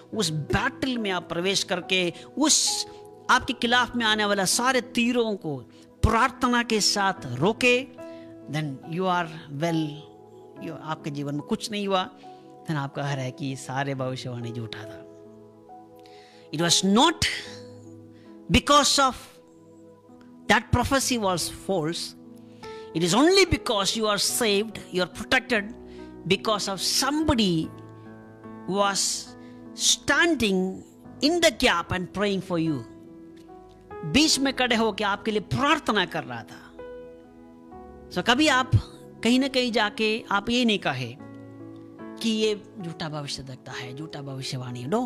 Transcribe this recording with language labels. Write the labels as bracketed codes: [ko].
[hi] उस बैटल में आप प्रवेश करके उस आपके खिलाफ में आने वाला सारे तीरों को प्रार्थना के साथ रोके. [en] Then you are well. [hi] आपके जीवन में कुछ नहीं हुआ. देन आप कह रहे हैं कि सारे भविष्यवाणी झूठा था. [en] It was not because of that prophecy was false. It is only because you are saved, you are protected, because of somebody was standing in the gap and praying for you. [hi] बीच में खड़े होकर आपके लिए प्रार्थना कर रहा था. So कभी आप कहीं ना कहीं जाके आप ये नहीं कहे कि ये झूठा भविष्य देखता है, झूठा भविष्यवाणी.